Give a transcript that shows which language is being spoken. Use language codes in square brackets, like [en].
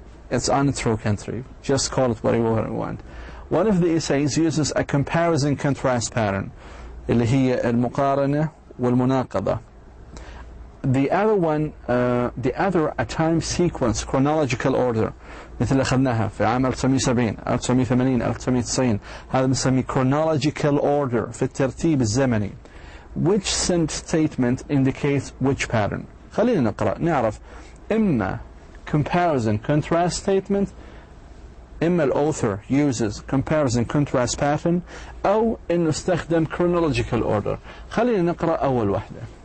[en] It's untrue country. Just call it what you want. One of the essays uses a comparison contrast pattern, [ar] اللي هي المقارنة والمناقضة. [en] The other one, a time sequence, chronological order, [ar] مثل اللي أخذناها في عام 1970 1980 1990. هذا بنسميه chronological order في الترتيب الزمني. [en] Which statement indicates which pattern? [ar] خلينا نقرأ نعرف إما comparison contrast statement، إما الauthor [en] uses comparison contrast pattern، [ar] أو إنه استخدم chronological order. خلينا نقرأ أول واحدة.